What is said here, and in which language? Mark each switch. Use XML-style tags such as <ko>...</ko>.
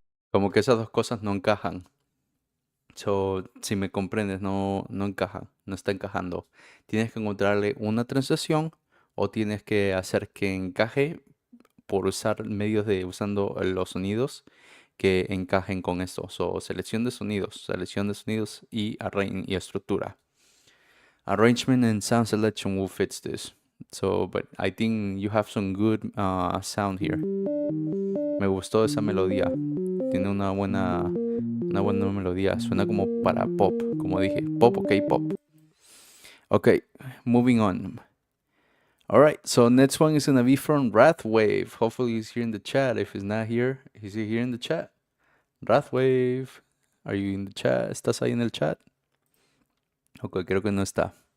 <es>Como que esas dos cosas no encajan. So, si me comprendes, no encaja, no está encajando. Tienes que encontrarle una transición o tienes que hacer que encaje por usar medios de usando los sonidos que encajen con esto. So, selección de sonidos y estructura.</es> <en>Arrangement and sound selection will fix this. So, but I think you have some good sound here.</en> <es>Me gustó esa melodía. Tiene una buena melodía. Suena como para pop, como dije.</es> <en>Pop o K-pop. Okay, moving on. Alright, so next one is gonna be from Wrathwave. Hopefully he's here in the chat. If he's not here, is he here in the chat? Wrathwave, are you in the chat?</en> <es>¿Estás ahí en el chat? Ok, creo que no está.</es>